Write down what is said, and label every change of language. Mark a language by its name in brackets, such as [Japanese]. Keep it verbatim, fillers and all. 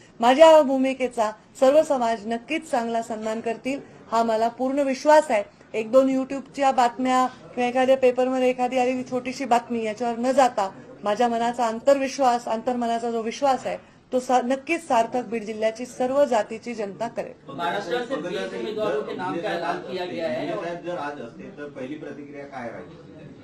[Marathi] माझ्या भूमिकेचा सर्व समाज नक्कीच चांगला सन्मान करतील हा मला पूर्ण विश्वास आहे. एक दोन युट्यूबच्या बातम्या किंवा एखाद्या पेपरमध्ये एखादी आलेली छोटीशी बातमी याच्यावर न जाता माझ्या मनाचा आंतरविश्वास, आंतरमनाचा जो विश्वास आहे तो सा, नक्कीच सार्थक बीड जिल्ह्याची सर्व जातीची जनता करेल. [Hindi] महाराष्ट्र से बीस उम्मीदवारों के नाम का ऐलान किया गया है. [Marathi] जर आज असते तर पहिली प्रतिक्रिया काय राहील?